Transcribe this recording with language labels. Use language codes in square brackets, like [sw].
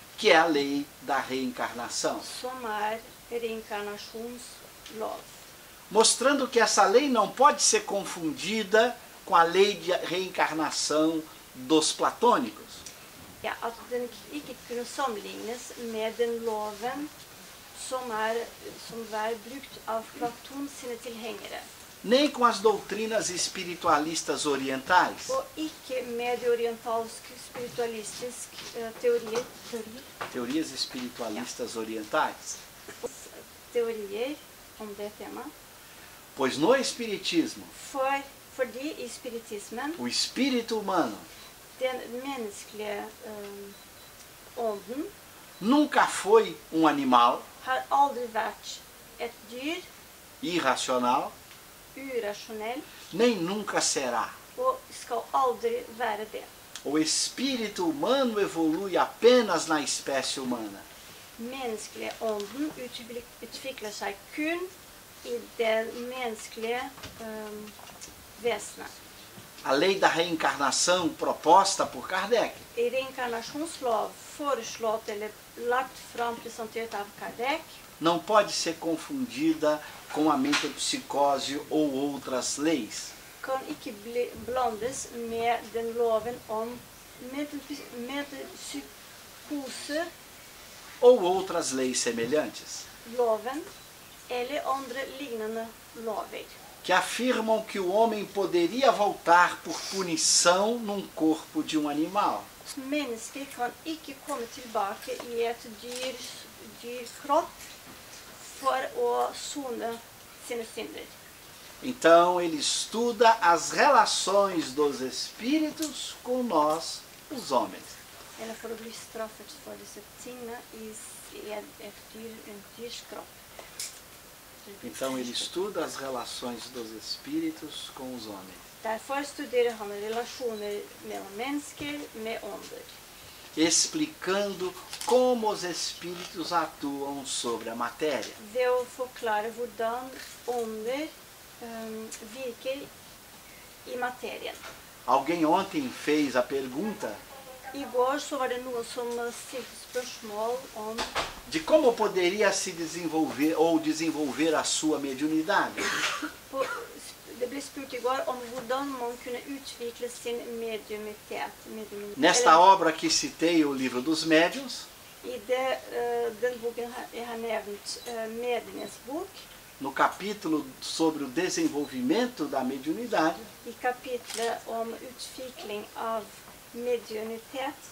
[pt] que é a lei da reencarnação, [no] som reinkarnasjonslov. [pt] mostrando que essa lei não pode ser confundida com a lei de reencarnação dos platônicos, [no] Ja, at den ikke kunne sammenlignes med den loven som var brukt av Platon sine tilhengere, [pt] nem com as doutrinas espiritualistas orientais, [no] og ikke med de orientalske spiritualistiske [pt] teorias espiritualistas orientais, [no] teorier om det temaet. [pt] pois no espiritismo, [no] Fordi i spiritismen, [pt] o espírito humano [no] den menneskelige ånden [pt] nunca foi um animal [no] har aldri vært et dyr, [pt] irracional, [no] urasjonell, [pt] nem nunca será. [no] og skal aldri være det. [pt] O espírito humano evolui apenas na espécie humana. [no] Menneskelige ånden utvikler seg kun i det menneskelige vesenet. [pt] A lei da reencarnação proposta por Kardec [no] I reinkarnasjonslov foreslått eller lagt fram presentert av Kardec [pt] não pode ser confundida com a metempsicose ou outras leis. [no] kan ikke blandes med den loven om metempsykose, [pt] Ou outras leis semelhantes, [no] loven eller andre lignende lover. [pt] que afirmam que o homem poderia voltar por punição num corpo de um animal. [no] Mennesker kan ikke komme tilbake i et dyrkropp for å sone sine synder. [pt] Então ele estuda as relações dos espíritos com nós, os homens. [no] Eller for å bli straffet for disse tingene i en dyrskropp. [pt] Então ele estuda as relações dos espíritos com os homens, [no] Derfor studerer han relasjoner mellom mennesker med ånder. [pt] explicando como os espíritos atuam sobre a matéria. [no] Ved å forklare hvordan ånder virker i materien. [pt] Alguém ontem fez a pergunta [no] I går så var det noen som stilte spørsmål om [pt] de como poderia se desenvolver ou desenvolver a sua mediunidade. [no] Det ble spurt i går om hvordan man kunne utvikle sin mediumitet. [pt] Nesta obra que citei, o Livro dos Médiuns, [no] I den boken jeg har nevnt, Medienes bok, [pt] no capítulo sobre o desenvolvimento da mediunidade, [no] i kapitlet om utvikling av mediunitet,